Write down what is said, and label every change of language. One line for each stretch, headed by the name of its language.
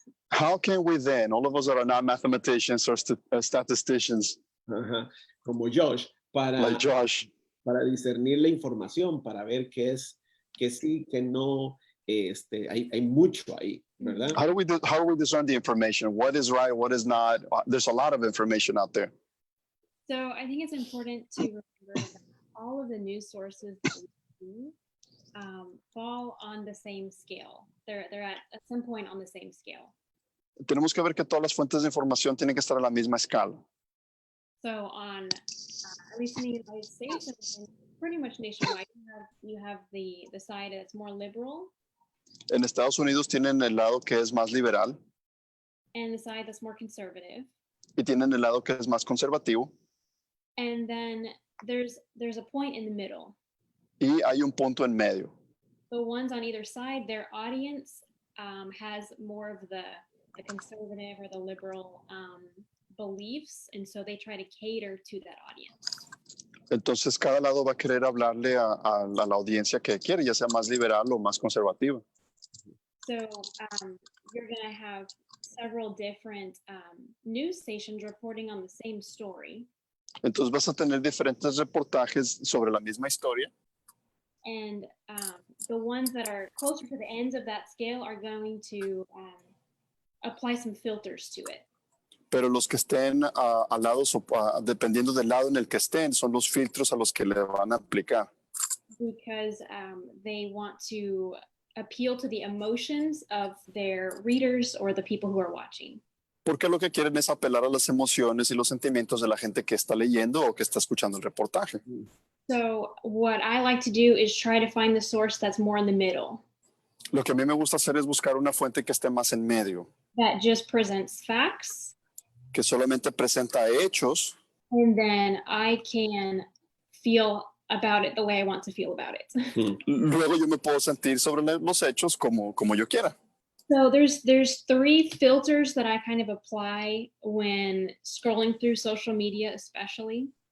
English: How can we then, all of us that are not mathematicians or statisticians,
Spanish: como Josh,
English: like Josh,
Spanish: para discernir la información, para ver qué sí, qué no, hay mucho ahí, ¿verdad?
English: how do we discern the information? What is right? What is not? There's a lot of information out there. So I think it's important to remember that all of the news sources that we see fall on the same scale. They're at some point on the same scale.
Spanish: Tenemos que ver que todas las fuentes de información tienen que estar a la misma escala.
English: So on, at least in the United States and pretty much nationwide, you have the side that's more liberal
Spanish: En Estados Unidos tienen el lado que es más liberal
English: and the side that's more conservative.
Spanish: y tienen el lado que es más conservativo.
English: And then there's a point in the middle.
Spanish: Y hay un punto en medio.
English: The ones on either side, their audience has more of the conservative or the liberal beliefs, and so they try to cater to that audience.
Spanish: Entonces cada lado va a querer hablarle a la audiencia que quiere, ya sea más liberal o más conservativa.
English: So you're going to have several different news stations reporting on the same story.
Spanish: Entonces vas a tener diferentes reportajes sobre la misma historia.
English: And the ones that are closer to the ends of that scale are going to apply some filters to it.
Spanish: Pero los que estén al lado, dependiendo del lado en el que estén, son los filtros a los que le van a aplicar.
English: Because they want to appeal to the emotions of their readers or the people who are watching.
Spanish: Porque lo que quieren es apelar a las emociones y los sentimientos de la gente que está leyendo o que está escuchando el reportaje.
English: So what I like to do is try to find the source that's more in the middle.
Spanish: Lo que a mí me gusta hacer es buscar una fuente que esté más en medio,
English: That just presents facts,
Spanish: que solamente presenta hechos,
English: and then I can feel about it the way I want to feel about it.
Spanish: luego yo me puedo sentir sobre los hechos como yo quiera.
English: So there's three filters that I kind of apply when scrolling through social media, especially.